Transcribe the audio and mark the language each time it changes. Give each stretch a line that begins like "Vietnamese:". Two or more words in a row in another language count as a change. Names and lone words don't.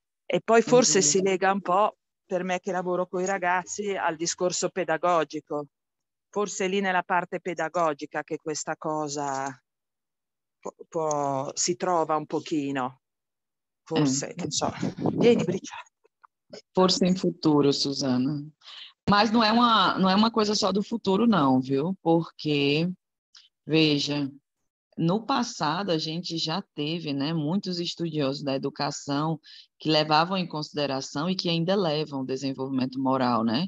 Italian: E poi forse si lega un po', per me che lavoro con i ragazzi, al discorso pedagogico. Forse è lì nella parte pedagogica che questa cosa si trova un pochino. Forse, che so. Vieni, Bricia.
Portuguese: Força em futuro, Suzana. Mas não é uma coisa só do futuro, não, viu? Porque, veja, no passado a gente já teve, né, muitos estudiosos da educação que levavam em consideração e que ainda levam o desenvolvimento moral, né?